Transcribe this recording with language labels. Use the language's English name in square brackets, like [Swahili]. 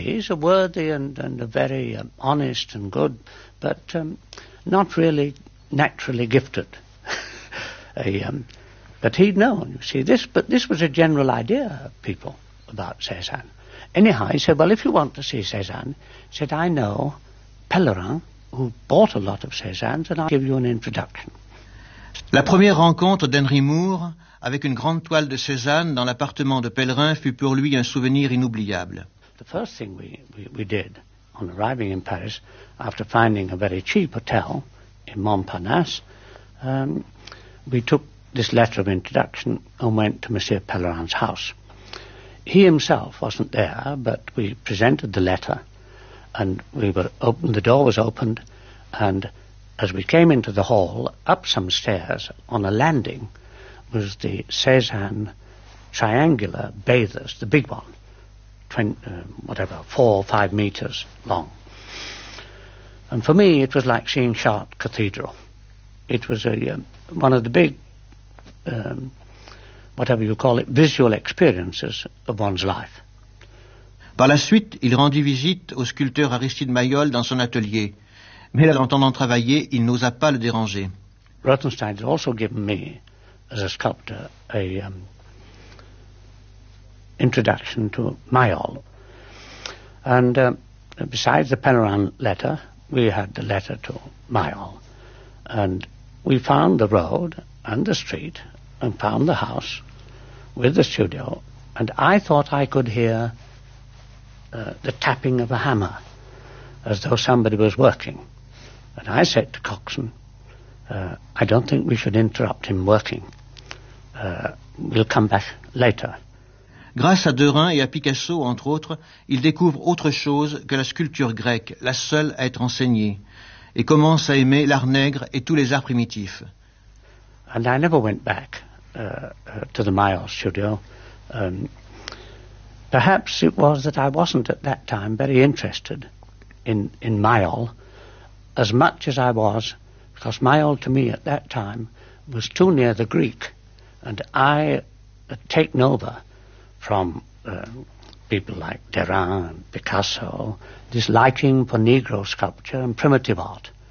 [English] He's a worthy and a very honest and good, but not really naturally gifted. but he'd known, you see. This was a general idea of people about Cézanne. Anyhow, he said, well, if you want to see Cézanne, he said, I know Pellerin, who bought a lot of Cézanne's, and I'll give you an introduction. [French] La première rencontre d'Henry Moore avec une grande toile de Cézanne dans l'appartement de Pellerin fut pour lui un souvenir inoubliable. [English] The first thing we did on arriving in Paris, after finding a very cheap hotel in Montparnasse, we took this letter of introduction and went to Monsieur Pellerin's house. He himself wasn't there, but we presented the letter, and the door was opened, and as we came into the hall, up some stairs, on a landing, was the Cézanne triangular bathers, the big one. 4 or 5 meters long. And for me, it was like seeing Chartres Cathedral. It was one of the big, whatever you call it, visual experiences of one's life. [French] Par la suite, il rendit visite au sculpteur Aristide Maillol dans son atelier. Mais l'entendant travailler, il n'osa pas le déranger. [English] Rothenstein had also given me, as a sculptor, a... introduction to Maillol. And besides the Pellerin letter, we had the letter to Maillol. And we found the road and the street and found the house with the studio. And I thought I could hear the tapping of a hammer as though somebody was working. And I said to Coxon, I don't think we should interrupt him working. We'll come back later. [French] Grâce à Derain et à Picasso, entre autres, il découvre autre chose que la sculpture grecque, la seule à être enseignée, et commence à aimer l'art nègre et tous les arts primitifs. [English] And I never went back to the Maillol studio. Perhaps it was that I wasn't at that time very interested in Maillol as much as I was, because Maillol to me at that time was too near the Greek, and I had taken over from people like Derain and Picasso, this liking for Negro sculpture and primitive art.